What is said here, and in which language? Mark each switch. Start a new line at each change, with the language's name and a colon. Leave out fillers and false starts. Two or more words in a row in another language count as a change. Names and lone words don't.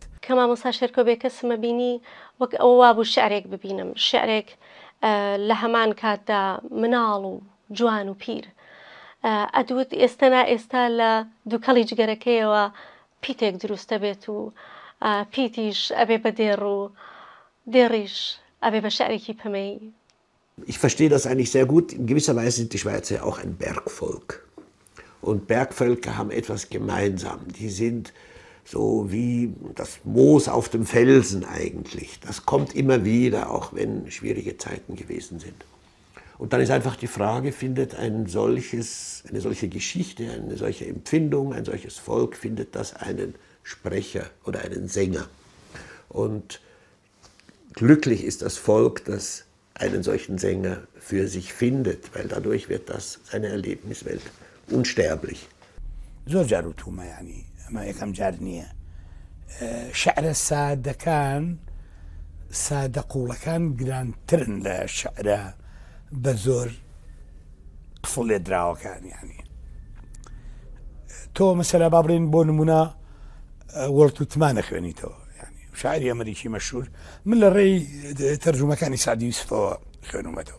Central Kurdish: کە مامۆستا شێرکۆ بێکەسمە بینی وەک ئەوە وابوو شعرێک ببینم، شعرێک لە هەمان کاتدا مناڵ و جوان و پیر ئەدوت ئێستا لە دووکەڵی جگەرەکەیەوە پیتێک دروستە بێت و پیتیش ئەبێ بە دێڕ و دێڕیش ئەبێ بە شعرێکی پەمەی.
German: Ich verstehe das eigentlich sehr gut. In gewisser Weise sind die Schweizer auch ein Bergvolk. Und Bergvölker haben etwas gemeinsam. Die sind so wie das Moos auf dem Felsen eigentlich. Das kommt immer wieder, auch wenn schwierige Zeiten gewesen sind. Und dann ist einfach die Frage, findet eine solche Geschichte, eine solche Empfindung, ein solches Volk, findet das einen Sprecher oder einen Sänger? Und glücklich ist das Volk, das einen solchen Sänger für sich findet, weil dadurch wird seine Erlebniswelt unsterblich.
Central Kurdish: زۆر جار وتومە، ینی ئەمە یەکەم جار نییە. شعرە سادەکان، سادە قوڵەکان گرانترن لە شعرە بە زۆر قفڵ لێ دراوەکان. ینی تۆ مەسەلا با بڵێن بۆ نمونە وەڵتوتمانە خوێنیتەوە، ینی شاعری ئەمریکی مەشهور، من لە ڕێی تەرجومەکانی سعدی یوسفەوە خوێنومەتەوە.